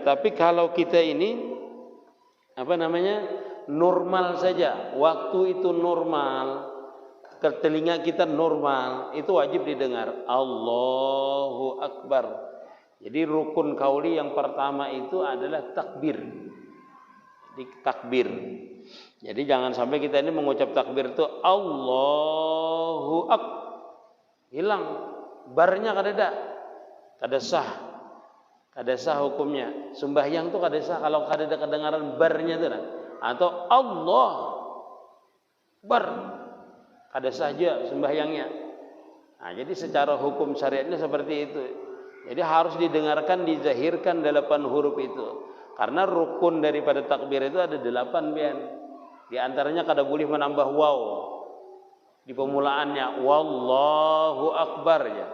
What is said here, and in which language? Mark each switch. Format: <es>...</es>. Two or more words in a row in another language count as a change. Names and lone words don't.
<id>Tapi kalau kita ini normal saja, waktu itu normal, ke telinga kita normal, itu wajib didengar</id> <ar>الله أكبر.</ar> <id>Jadi rukun kauli yang pertama itu adalah takbir. Jadi takbir. Jadi jangan sampai kita ini mengucap takbir itu</id> <ar>الله أكبر,</ar> <bjn>hilang barnya, kada sah. Kada sah hukumnya. Sembahyang tuh kada sah kalau kada ada kedengaran barnya tuh. Atau Allah bar, kada sah aja sembahyangnya.</bjn> <id>Nah, jadi secara hukum syariatnya seperti itu. Jadi harus didengarkan, dizahirkan 8 huruf itu. Karena rukun daripada takbir itu ada 8 pian. Di antaranya kada boleh menambah waw di pemulaannya,</id> <ar>والله أكبر</ar> <id>ya.</id>